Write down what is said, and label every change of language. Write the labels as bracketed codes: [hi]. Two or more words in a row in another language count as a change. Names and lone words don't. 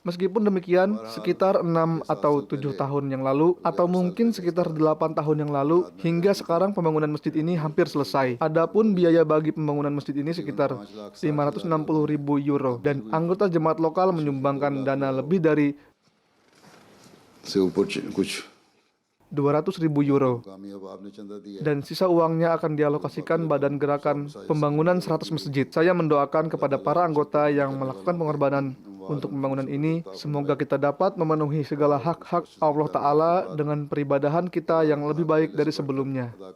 [id] Meskipun demikian, sekitar 6 atau 7 tahun yang lalu atau mungkin sekitar 8 tahun yang lalu hingga sekarang pembangunan masjid ini hampir selesai. Adapun biaya bagi pembangunan masjid ini sekitar 560.000 euro dan anggota jemaat lokal menyumbangkan dana lebih dari से ऊपर कुछ 200.000 euro. Dan sisa uangnya akan dialokasikan Badan Gerakan Pembangunan 100 Masjid. Saya mendoakan kepada para anggota yang melakukan pengorbanan untuk pembangunan ini, semoga kita dapat memenuhi segala hak-hak Allah Ta'ala dengan peribadahan kita yang lebih baik dari sebelumnya.